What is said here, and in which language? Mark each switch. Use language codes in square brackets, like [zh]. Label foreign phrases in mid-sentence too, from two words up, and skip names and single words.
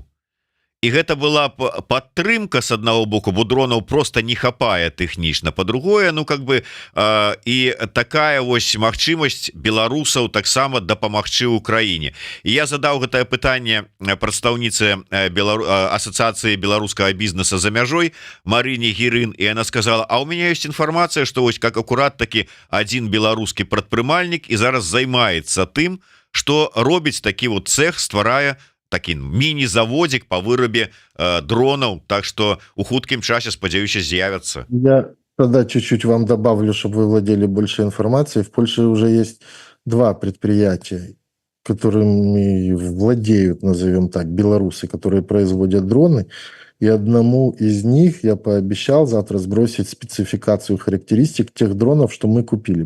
[be] І гэта была падтрымка с аднаго боку, бо дронаў просто не хапае тэхнічна, па-другое, ну [ru] как бы [be] і такая вось магчымасць беларусаў таксама дапамагчы ўкраіне. І я задаў гэтае пытанне прадстаўніцы асацыяцыі беларускага бізнеса за мяжой Марыне Герын, і [ru] она сказала: а у меня есть информация, что [be] вось как акурат [ru] таки один [be] беларускі прадпрымальнік і зараз займаецца тым, что робіць такі вот цех, стварае такі міні-заводик по вырабе дронов, так что у хуткім часе, спадзяюся, з'явятся. [ru] Я тогда чуть-чуть вам добавлю, чтобы вы владели больше информацией. В Польше уже есть два предприятия, которыми владеют, назовем так, белорусы, которые производят дроны. И одному из них я пообещал завтра сбросить спецификацию характеристик тех дронов, что мы купили.